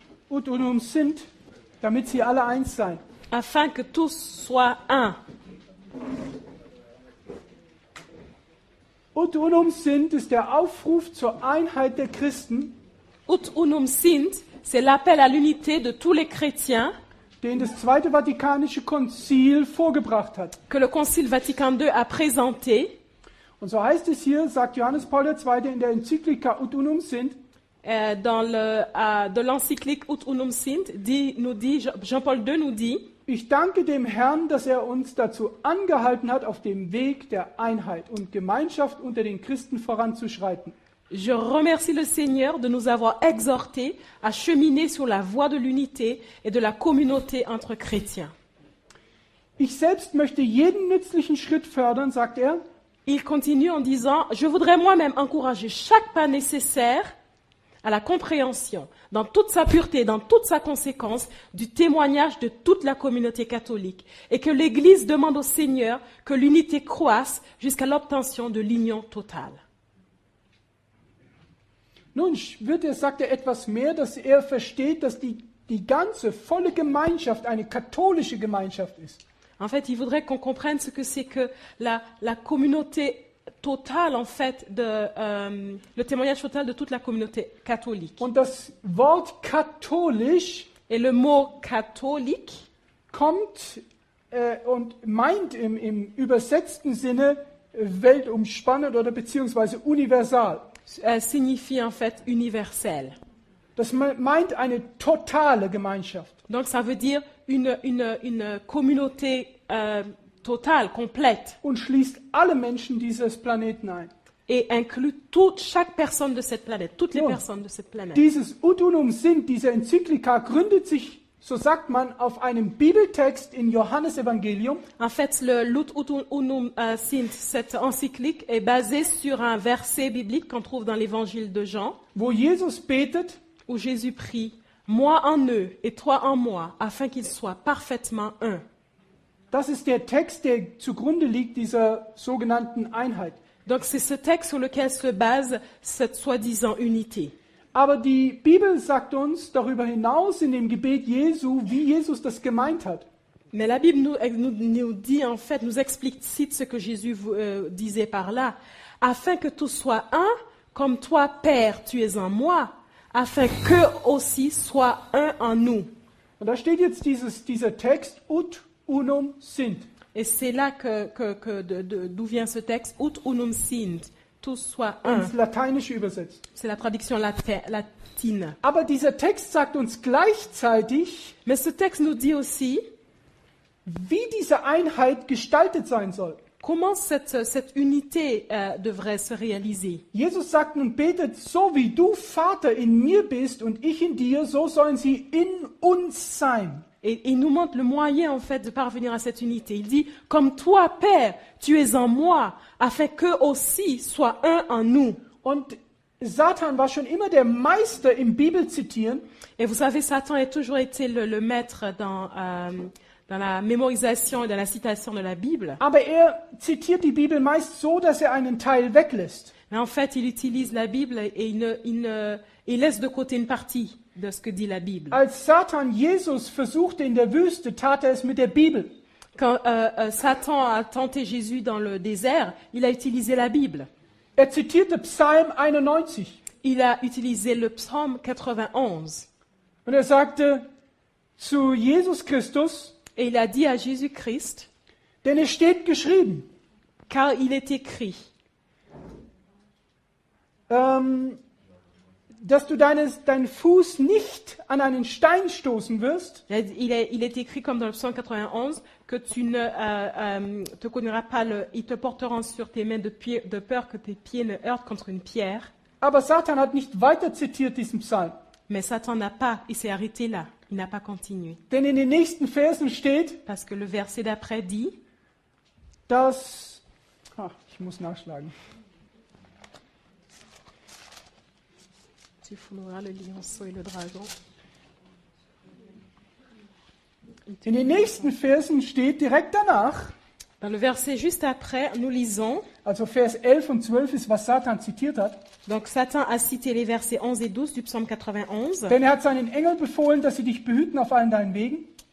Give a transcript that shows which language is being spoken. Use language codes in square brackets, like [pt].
[de] ut unum sind, damit sie alle eins seien. [fr] afin que tous soient un. [de] Ut unum sind ist der Aufruf zur Einheit der Christen, [fr] Ut unum sint, c'est l'appel à l'unité de tous les chrétiens [de] den das Zweite Vatikanische Konzil vorgebracht hat. [fr] que le Concile Vatican II a présenté. [de] Und so heißt es hier, sagt Johannes Paul II. In der Enzyklika Ut unum sind, [fr] De l'encyclique Ut unum sint, Jean-Paul II nous dit, [de] ich danke dem Herrn, dass er uns dazu angehalten hat, auf dem Weg der Einheit und Gemeinschaft unter den Christen voranzuschreiten. [fr] je remercie le Seigneur de nous avoir exhortés à cheminer sur la voie de l'unité et de la communauté entre chrétiens. [de] Ich selbst möchte jeden nützlichen Schritt fördern, sagt er, [fr] Il continue en disant, je voudrais moi-même encourager chaque pas nécessaire à la compréhension, dans toute sa pureté, dans toute sa conséquence, du témoignage de toute la communauté catholique, et que l'Église demande au Seigneur que l'unité croisse jusqu'à l'obtention de l'union totale. [de] Nun sagt er etwas mehr, dass er versteht, dass die ganze volle Gemeinschaft eine katholische Gemeinschaft ist. [fr] En fait, il voudrait qu'on comprenne ce que c'est que la communauté totale, en fait, le témoignage total de toute la communauté catholique. [de] Und das Wort katholisch [fr] Et le mot catholique [de] kommt und meint im übersetzten Sinne weltumspannend oder beziehungsweise universal. [fr] Signifie en fait universel. [de] Das meint eine totale Gemeinschaft. [fr] Donc ça veut dire une communauté totale, complète, [de] Und schließt alle Menschen dieses Planeten ein. [fr] et inclut chaque personne de cette planète, toutes les [de] Ja. [fr] personnes de cette planète. [de] Dieses Ut unum sind, diese Enzyklika gründet sich, so sagt man, auf einem Bibeltext in Johannesevangelium. [fr] En fait, le Lut Unum Sint, cette encyclique, est basée sur un verset biblique qu'on trouve dans l'évangile de Jean, [de] Wo Jesus betet, [fr] où Jésus prie « Moi en eux et toi en moi, afin qu'ils soient parfaitement un ». [de] das ist der Text, der zugrunde liegt dieser sogenannten Einheit. [fr] Donc c'est ce texte sur lequel se base cette soi-disant unité. [de] Aber die Bibel sagt uns darüber hinaus in dem Gebet Jesu, wie Jesus das gemeint hat. [fr] Mais la Bible nous dit en fait, nous explicite ce que Jésus disait par là, afin que tous soient un, comme toi, Père, tu es en moi, afin qu'eux aussi soient un en nous. [de] Und da steht jetzt dieser Text, Ut unum sind. [fr] Et c'est là d'où vient ce texte, Ut unum sint, tous soient un. [de] Ins Lateinische übersetzt. [fr] C'est la traduction latine. [de] Aber dieser Text sagt uns gleichzeitig, [fr] Mais ce texte nous dit aussi [de] wie diese Einheit gestaltet sein soll. [fr] comment cette unité devrait se réaliser. [de] Jesus sagt und betet, so wie du Vater in mir bist und ich in dir, so sollen sie in uns sein. [fr] Et il nous montre le moyen, en fait, de parvenir à cette unité. Il dit, comme toi, Père, tu es en moi, afin qu'eux aussi soient un en nous. [de] Und Satan war schon immer der Meister im Bibelzitieren. [fr] Et vous savez, Satan a toujours été le maître dans la mémorisation et dans la citation de la Bible. [de] Aber zitiert die Bibel meist so, dass einen Teil weglässt. [fr] Mais en fait, il utilise la Bible et il laisse de côté une partie de ce que dit la Bible. [de] Als Satan Jesus versuchte in der Wüste, tat er es mit der Bibel. [fr] Quand Satan a tenté Jésus dans le désert, il a utilisé la Bible. [de] Er zitierte Psalm 91. [fr] Il a utilisé le psaume 91. [de] Und er sagte zu Jesus Christus, [fr] Et il a dit à Jésus-Christ, [de] denn es steht geschrieben, [fr] car il est écrit, [de] dass du deinen Fuß nicht an einen Stein stoßen wirst. [fr] il est écrit comme dans le psaume 91 que tu ne te cogneras pas, ils te porteront sur tes mains de peur que tes pieds ne heurtent contre une pierre. [de] Aber Satan hat nicht weiter zitiert diesen Psalm. [fr] Mais Satan il s'est arrêté là, il n'a pas continué. [de] Denn in den nächsten Versen steht, [fr] Parce que le verset d'après dit, [de] dass, ich muss nachschlagen. [fr] tu fouleras le lionceau et le dragon. [de] In den nächsten Versen steht direkt danach, [fr] Dans le verset juste après, nous lisons, [de] Also Vers 11 und 12 ist, was Satan zitiert hat. [fr] donc Satan a cité les versets 11 et 12 du psaume 91. [de] Denn er hat seinen Engeln befohlen, dass sie dich behüten auf allen deinen Wegen.